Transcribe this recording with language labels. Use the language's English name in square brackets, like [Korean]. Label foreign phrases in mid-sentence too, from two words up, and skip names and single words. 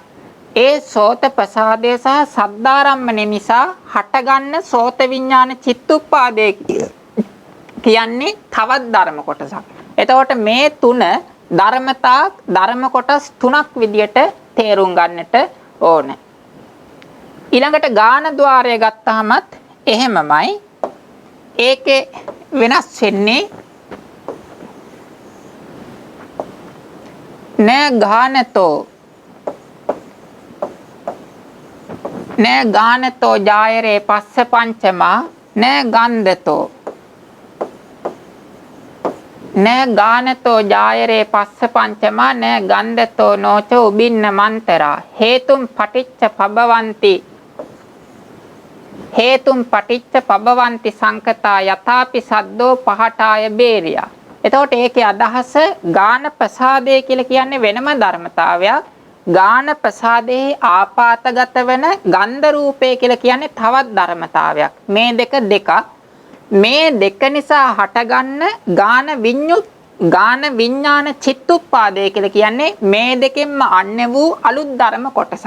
[Sinhala] ඒ සෝත ප්‍රසාදය සහ සද්දාරම්මණය නිසා හටගන්න සෝත විඥාන චිත්තුප්පාදය කියන්නේ තවත් ධර්ම කොටසක්. එතකොට මේ තුන ධර්ම කොටස් තුනක් විදියට තේරුම් ගන්නට ඕන. ඊළඟට ගාන ద్వාරය ගත්තාමත් එහෙමමයි. ඒකේ වෙනස් වෙන්නේ [Pali] න ගානතෝ ජායරේ පස්ස පංචමා න ගන්ධතෝ න ගානතෝ ජායරේ පස්ස පංචමා න ගන්ධතෝ නොච උබින්න මන්තරා හේතුම් පටිච්ච පබවಂತಿ සංකතා යථාපි සද්දෝ පහටාය බේරියා. [Sinhala] එතකොට ඒකේ අදහස ගාන ප්‍රසාදය කියලා කියන්නේ වෙනම ධර්මතාවයක්. ගාන ප්‍රසාදයේ ආපාතගත වෙන ගන්ධ රූපය කියලා කියන්නේ තවත් ධර්මතාවයක්. මේ දෙක මේ දෙක නිසා හටගන්න ගාන විඥාන චිත්තුප්පාදය කියලා කියන්නේ මේ දෙකෙන්ම අන්‍ය වූ අලුත් ධර්ම කොටසක්.